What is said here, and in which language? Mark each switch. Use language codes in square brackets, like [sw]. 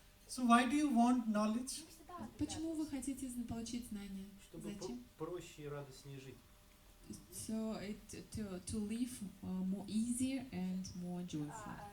[en] So why do you want knowledge? [ru] Почему вы хотите получить знания? Чтобы Зачем? проще и радостнее жить. [en] So to live more easier and more joyful.